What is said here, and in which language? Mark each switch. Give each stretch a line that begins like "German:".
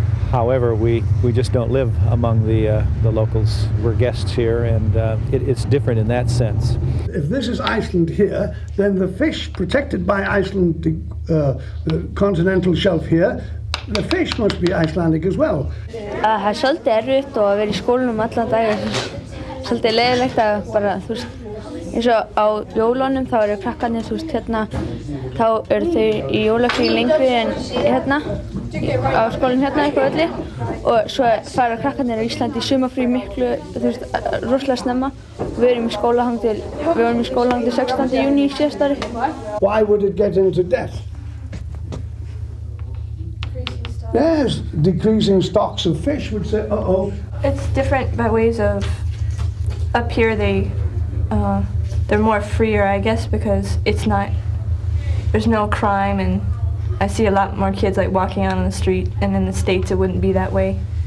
English: However, we just don't live among the locals. We're guests here, and it's different in that sense. If this is Iceland here, then the fish protected by Iceland, the continental shelf here, the fish must be Icelandic as well.
Icelandic: Það er svolítið erfitt og að vera í skólanum allan dag, svolítið leiðilegt að bara, þú veist, eins og á jólunum þá eru krakkarnir, þú veist, hérna, þá eru þau í jólafríi lengri en hérna, á skólanum hérna eitthvað öllu, og svo fara krakkarnir á Íslandi í sumarfrí miklu, þú veist, rosalega snemma. Við vorum í skóla til 16. júní í síðasta ári.
English: Why would it get into debt? Yes, decreasing stocks of fish would say, uh-oh. It's different by ways of, up here they're more freer, I guess, because there's no crime, and I see a lot more kids like walking out on the street, and in the States it wouldn't be that way.